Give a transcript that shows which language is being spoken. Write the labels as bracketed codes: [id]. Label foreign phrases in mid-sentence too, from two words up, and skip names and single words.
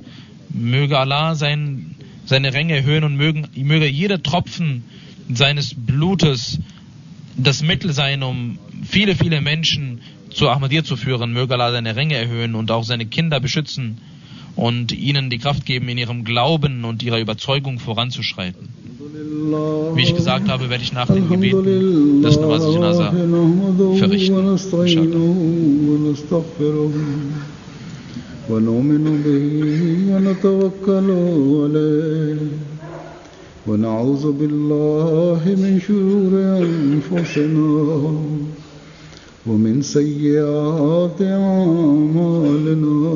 [de] Möge Allah seine Ränge erhöhen und möge jeder Tropfen seines Blutes das Mittel sein, um viele, viele Menschen zur Ahmadiyyat zu führen. Möge Allah seine Ränge erhöhen und auch seine Kinder beschützen und ihnen die Kraft geben, in ihrem Glauben und ihrer Überzeugung voranzuschreiten. Wie ich gesagt habe, werde ich nach dem Gebet das [ur] نماز جنازہ [de] berichten. [ar] ونستعينه ونستغفره ونؤمن به ونتوكل عليه ونعوذ بالله من شرور أنفسنا ومن سيئات أعمالنا